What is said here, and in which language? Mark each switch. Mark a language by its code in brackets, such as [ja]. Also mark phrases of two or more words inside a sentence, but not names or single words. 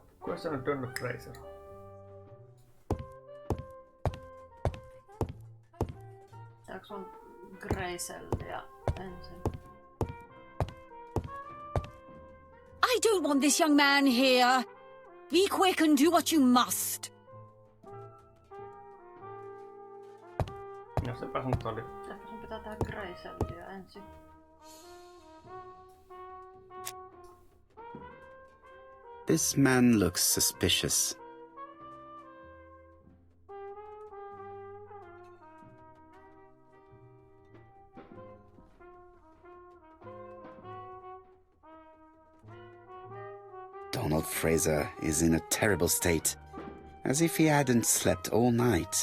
[fi] Kuka sanoo Donald Fraser? Tääks on Graysellia ensin? [en] I don't want this young man here. Be quick and do what you must. [fi] No sepä sun oli. Ehkä sun pitää tehdä Graysellia ensin. [en] This man looks suspicious. Donald Fraser is in a terrible state, as if he hadn't slept all night.